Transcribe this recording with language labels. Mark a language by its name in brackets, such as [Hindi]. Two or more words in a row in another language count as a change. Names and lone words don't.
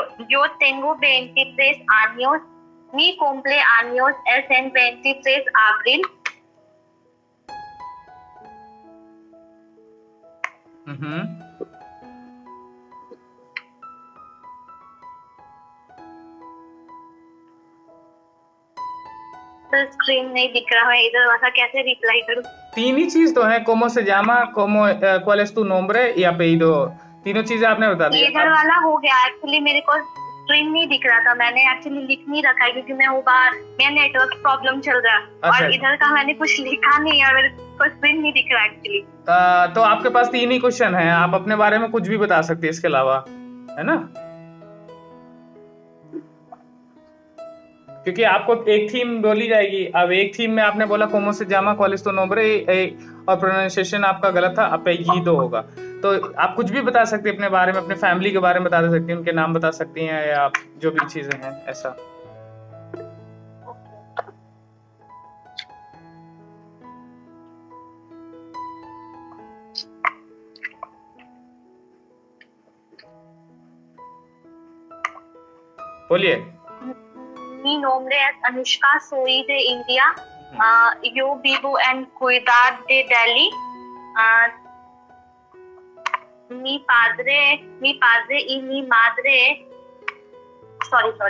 [Spanish] yo tengo 23 años. Mi cumpleaños es en 23 abril. [Hindi] स्क्रीन नहीं दिख रहा है इधर, वैसा कैसे रिप्लाई करूं? तीन ही चीज तो है, [Spanish] cómo se llama, cómo, cuál es tu nombre y apellido. [Hindi] तीनों चीजें आपने बता दी। इधर वाला हो गया। एक्चुअली मेरे को स्क्रीन नहीं दिख रहा था, मैंने एक्चुअली लिख नहीं रखा है क्योंकि मैं वो बाहर, मेरा नेटवर्क प्रॉब्लम चल रहा है। अच्छा। और इधर का मैंने कुछ लिखा नहीं और मेरे को स्क्रीन नहीं दिख रहा एक्चुअली। तो आपके पास तीन ही क्वेश्चन है, आप अपने बारे में कुछ भी बता सकते हैं इसके अलावा, है ना? क्योंकि आपको एक थीम बोली जाएगी। अब एक थीम में आपने बोला [Spanish] cómo se llama, cuál es tu nombre, [Hindi] और प्रोनाउंसिएशन आपका गलत था, apellido होगा। तो आप कुछ भी बता सकते हैं अपने बारे में, अपने फैमिली के बारे में बता सकती हैं, उनके नाम बता सकती हैं, या आप जो भी चीजें हैं ऐसा। बोलिए। [Spanish] Mi nombre es Anushka, soy de India. Yo vivo en Ciudad de Delhi. Mi padre y mi madre. Sorry.